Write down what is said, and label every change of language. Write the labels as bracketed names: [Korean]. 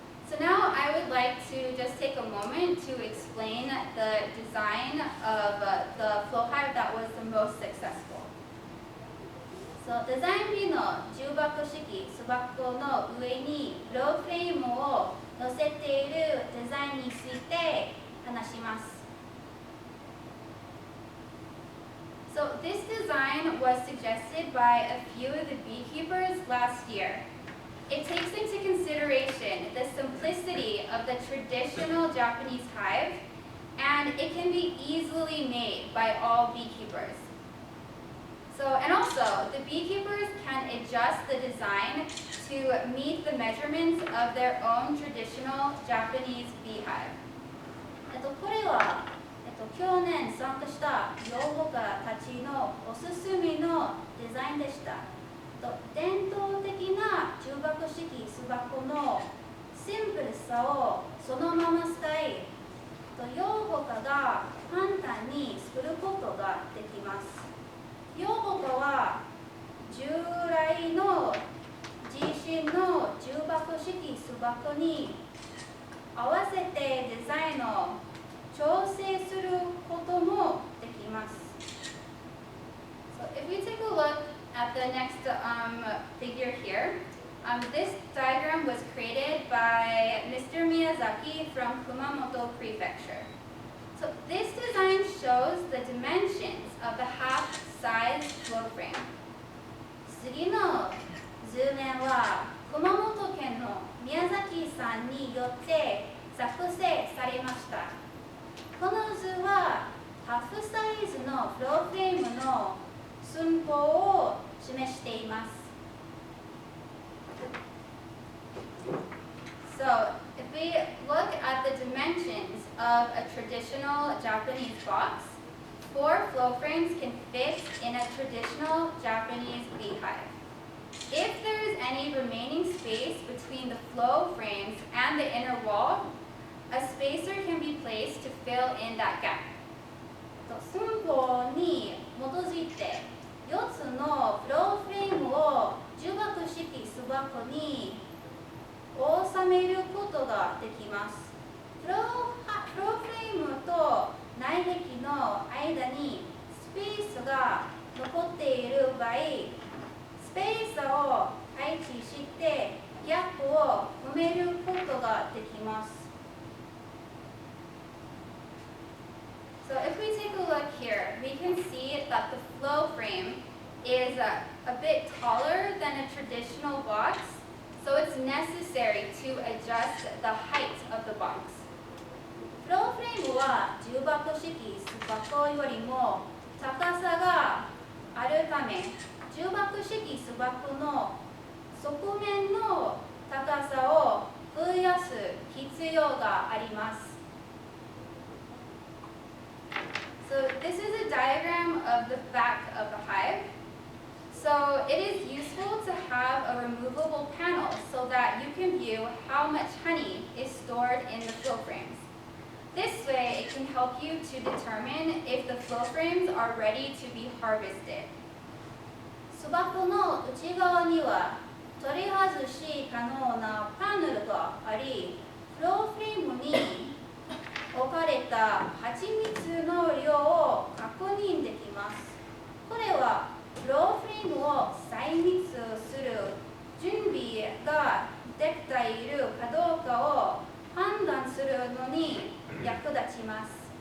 [English] So now I would like to just take a moment to explain the design of the flow hive that was the most successful. [Japanese] So デザイン B の重箱式巣箱の上にフローフレームを乗せているデザインについて話します。 [English] So this design was suggested by a few of the beekeepers last year. It takes into consideration the simplicity of the traditional Japanese hive, and it can be easily made by all beekeepers. And also, the beekeepers can adjust the design to meet the measurements of their own traditional Japanese beehive. [Japanese] これは去年参加した養蜂家たちのおすすめのデザインでした。伝統的な重箱式巣箱のシンプルさをそのまま使い、養蜂家が簡単に作ることができます。養蜂家は従来の自身の重箱式巣箱に合わせてデザインを調調整することもできます。 [English] So if we take a look at the next figure here, this diagram was created by Mr. Miyazaki from Kumamoto Prefecture. So this design shows the dimensions of the half-size flow frame. [Japanese] 次の図面は熊本県の宮崎さんによって作成されました。この図はハーフサイズのフローフレームの寸法を示しています。 [English] So, if we look at the dimensions of a traditional Japanese box, 4 flow frames can fit in a traditional Japanese beehive. If there is any remaining space between the flow frames and the inner wall, a spacer can be placed to fill in that gap. [Japanese] 寸法に基づいて4つのフローフレームを重箱式巣箱に収めることができます。フローフレームと内壁の間にスペースが残っている場合、スペーサーを配置してギャップを埋めることができます。 [English] So if we take a look here, we can see that the flow frame is a bit taller than a traditional box, so it's necessary to adjust the height of the box. [Japanese] フローフレームは重箱式巣箱よりも高さがあるため、重箱式巣箱の側面の高さを増やす必要があります。 [English] So this is a diagram of the back of the hive. So it is useful to have a removable panel so that you can view how much honey is stored in the flow frames. This way it can help you to determine if the flow frames are ready to be harvested. [Japanese] 巣箱の内側には取り外し可能なパネルがあり、フローフレームに置かれた蜂蜜の量を確認できます。これはフローフレームを採蜜する準備ができているかどうかを判断するのに役立ちます。